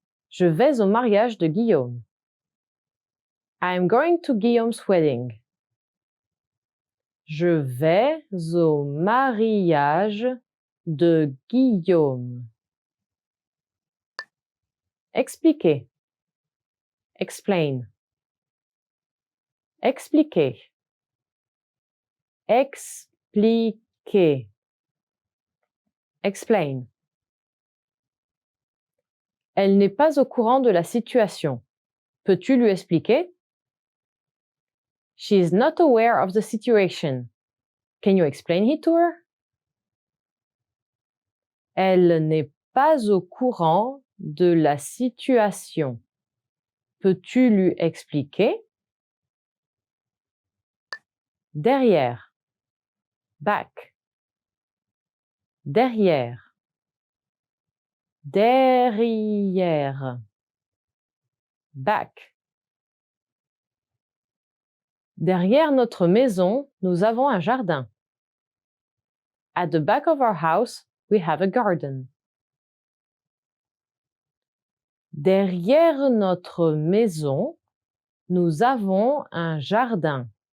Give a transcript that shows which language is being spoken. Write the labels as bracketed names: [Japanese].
[French] Je vais au mariage de Guillaume. [English] I am going to Guillaume's wedding. [French] Je vais au mariage de Guillaume. Expliquer. [English] Explain. [French] Expliquer. Expliquer. [English] Explain. [French] Elle n'est pas au courant de la situation. Peux-tu lui expliquer? [English] She is not aware of the situation. Can you explain it to her? [French] Elle n'est pas au courant de la situation. Peux-tu lui expliquer? Derrière. [English] Back. [French] Derrière. Derrière. [English] Back. [French] Derrière notre maison, nous avons un jardin. [English] At the back of our house, we have a garden. [French] Derrière notre maison, nous avons un jardin.